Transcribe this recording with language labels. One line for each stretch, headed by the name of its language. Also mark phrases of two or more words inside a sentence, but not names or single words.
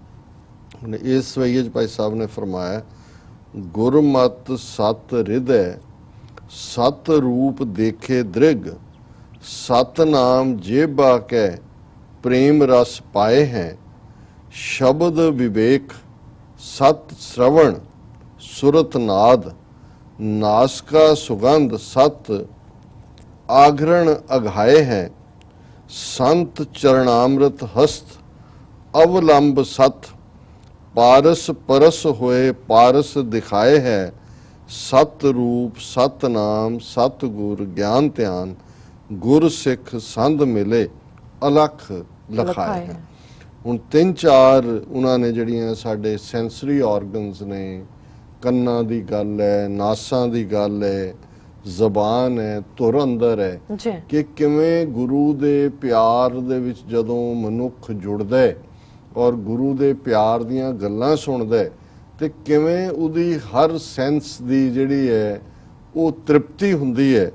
Punjabi: ਇਸ ਸਵਈਏ 'ਚ ਭਾਈ ਸਾਹਿਬ ਨੇ ਫਰਮਾਇਆ,
Braj: ਗੁਰਮਤਿ ਸਤ ਹਿਰਦੈ ਸਤ ਰੂਪ ਦੇਖੇ ਦ੍ਰਿਗ, ਸਤ ਨਾਮ ਜੇਬਾ ਕੈ ਪ੍ਰੇਮ ਰਸ ਪਾਏ ਹੈ, ਸ਼ਬਦ ਵਿਵੇਕ ਸਤ श्रवण सुरत नाद, नासका सुगंध सत आघरण अघाए हैं, संत चरणामृत हस्त अवलंब सत, पारस परस होए पारस दिखाए है, सत रूप सत नाम सत गुर ज्ञान ध्यान, गुर सिख संध मिले अलख लखाए है।
Punjabi: ਹੁਣ 3-4 ਉਹਨਾਂ ਨੇ ਜਿਹੜੀਆਂ ਸਾਡੇ
English: sensory organs
Punjabi: ਨੇ, ਕੰਨਾਂ ਦੀ ਗੱਲ ਹੈ, ਨਾਸਾਂ ਦੀ ਗੱਲ ਹੈ, ਜ਼ਬਾਨ ਹੈ, ਧੁਰ ਅੰਦਰ ਹੈ, ਕਿ ਕਿਵੇਂ ਗੁਰੂ ਦੇ ਪਿਆਰ ਦੇ ਵਿੱਚ ਜਦੋਂ ਮਨੁੱਖ ਜੁੜਦਾ ਹੈ ਔਰ ਗੁਰੂ ਦੇ ਪਿਆਰ ਦੀਆਂ ਗੱਲਾਂ ਸੁਣਦਾ ਹੈ ਤੇ ਕਿਵੇਂ ਉਹਦੀ ਹਰ ਸੈਂਸ ਦੀ ਜਿਹੜੀ ਹੈ ਉਹ ਤ੍ਰਿਪਤੀ ਹੁੰਦੀ ਹੈ।